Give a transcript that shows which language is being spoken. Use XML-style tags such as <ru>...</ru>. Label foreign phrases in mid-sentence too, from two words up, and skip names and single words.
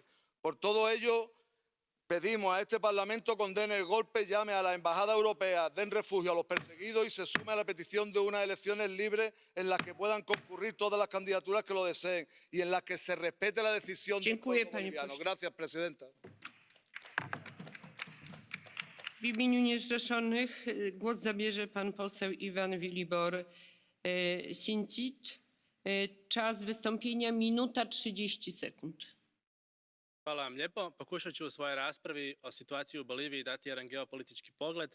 <es>Por todo ello, pedimos a este Parlamento condene el golpe, llame a la Embajada Europea, den refugio a los perseguidos y se sume a la petición de unas elecciones libres en las que puedan concurrir todas las candidaturas que lo deseen y en las que se respete la decisión del pueblo boliviano. Gracias, presidenta.</es> <pl>W imieniu niezrzeszonych głos zabierze pan poseł Iwan Vilibor-Sinčić. Czas wystąpienia minuta 30 sekund.</pl> <hr>Hvala vam lijepo. Pokušat ću u svojoj raspravi o situaciji u Boliviji dati jedan geopolitički pogled.</hr>